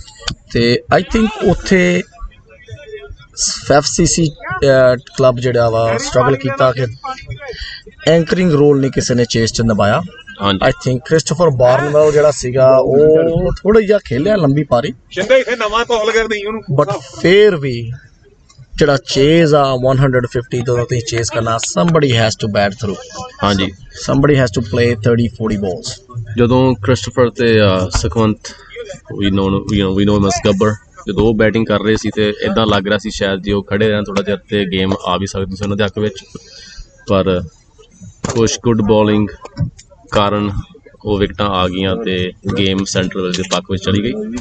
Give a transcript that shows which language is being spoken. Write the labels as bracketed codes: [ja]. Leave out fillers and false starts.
[pa] ਅਤੇ I think ਉੱਥੇ FCC club ਜਿਹੜਾ ਵਾ ਸਟਰਗਲ ਕੀਤਾ ਕਿ ਐਂਕਰਿੰਗ ਰੋਲ ਨਹੀਂ ਕਿਸੇ ਨੇ ਚੇਸ 'ਚ ਨਿਭਾਇਆ. ਆਈ ਥਿੰਕ ਕ੍ਰਿਸਟੋਫਰ ਬਾਰਨਵੈਲ ਜਿਹੜਾ ਸੀਗਾ ਉਹ ਥੋੜ੍ਹਾ ਜਿਹਾ ਖੇਲਿਆ ਲੰਬੀ ਪਾਰੀ, ਬਟ ਫੇਰ ਵੀ ਜਿਹੜਾ ਚੇਜ਼ ਆ 150 ਤੋਂ ਤੁਸੀਂ ਚੇਜ਼ ਕਰਨਾ, [en] somebody has to bat through. [pa] ਹਾਂਜੀ, [en] somebody has to play 30-40 balls. [pa] ਜਦੋਂ ਕ੍ਰਿਸਟੋਫਰ ਤੇ Sukhwant, [en] we know him as [pa] ਗੱਬਰ, ਜਦੋਂ ਉਹ ਬੈਟਿੰਗ ਕਰ ਰਹੇ ਸੀ ਤੇ ਇੱਦਾਂ ਲੱਗ ਰਿਹਾ ਸੀ ਸ਼ਾਇਦ ਜੇ ਉਹ ਖੜੇ ਰਹਿਣ ਥੋੜ੍ਹਾ ਚਿਰ ਤੇ ਗੇਮ ਆ ਵੀ ਸਕਦੀ ਸੀ ਉਹਨਾਂ ਦੇ ਹੱਕ ਵਿੱਚ, ਪਰ ਕੁਛ ਗੁੱਡ ਬੋਲਿੰਗ ਕਾਰਨ ਉਹ ਵਿਕਟਾਂ ਆ ਗਈਆਂ ਤੇ ਗੇਮ ਸੈਂਟਰਲ ਦੇ ਪੱਖ ਵਿੱਚ ਚਲੀ ਗਈ.